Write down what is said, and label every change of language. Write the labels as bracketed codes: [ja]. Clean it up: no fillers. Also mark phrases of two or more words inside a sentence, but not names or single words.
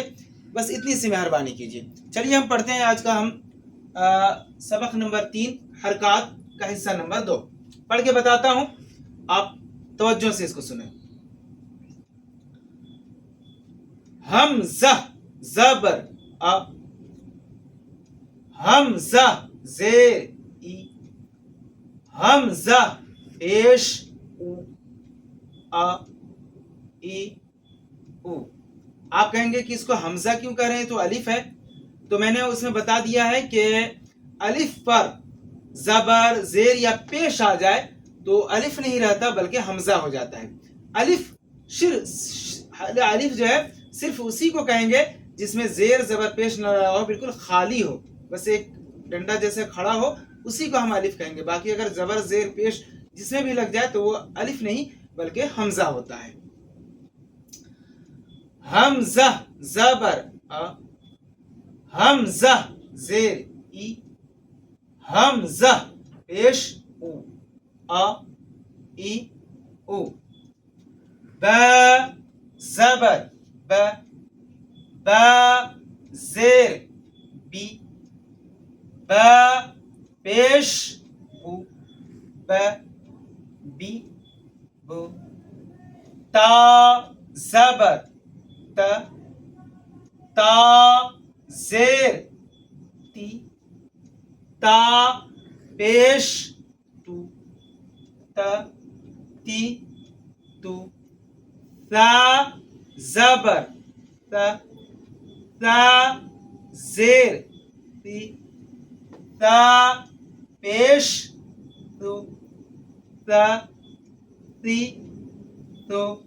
[ur] بس اتنی سی مہربانی کیجئے. چلیے ہم پڑھتے ہیں آج کا ہم سبق نمبر 3 حرکات کا حصہ نمبر 2. پڑھ کے بتاتا ہوں، آپ توجہ سے اس کو سنیں. حمزہ زبر ا، حمزہ زیر ای، حمزہ پیش او ا ای او. آپ کہیں گے کہ اس کو حمزہ کیوں کہہ رہے ہیں، تو الف ہے. تو میں نے اس میں بتا دیا ہے کہ الف پر زبر زیر یا پیش آ جائے تو الف نہیں رہتا بلکہ حمزہ ہو جاتا ہے. الف جو ہے صرف اسی کو کہیں گے جس میں زیر زبر پیش نہ رہا ہو، بالکل خالی ہو، بس ایک ڈنڈا جیسے کھڑا ہو، اسی کو ہم الف کہیں گے. باقی اگر زبر زیر پیش جس میں بھی لگ جائے تو وہ الف نہیں بلکہ حمزہ ہوتا ہے. حمزہ زبر ا، حمزہ زیر ای، حمزہ پیش او ا ای او. با زبر ب، با زیر بی، با پیش بو ب بی بو. تا زبر ت، تا زیر تی، تا پیش تو ت تی تو. ثا زبر ث، ثا زیر تی، ثا پیش تو ث تی تو.